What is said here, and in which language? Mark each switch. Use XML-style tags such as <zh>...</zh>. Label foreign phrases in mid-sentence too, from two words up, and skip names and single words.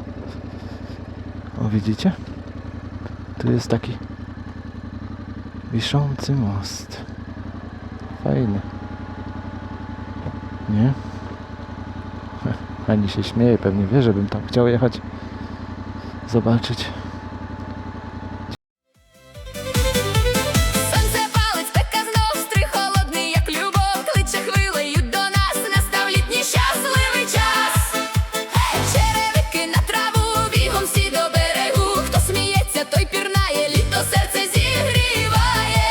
<pl>O, widzicie? Tu jest taki wiszący most. Fajny. Nie? Ani się śmieje, pewnie wie, żebym tam chciał jechać. Zobaczyć.</pl> <uk>Сонце палить, спека знов стрих холодний, як любов, кличе хвилею до нас, настав літній щасливий час. Черевики на траву, бігом всі до берегу, хто сміється, той пірнає, літо серце зігріває.</uk>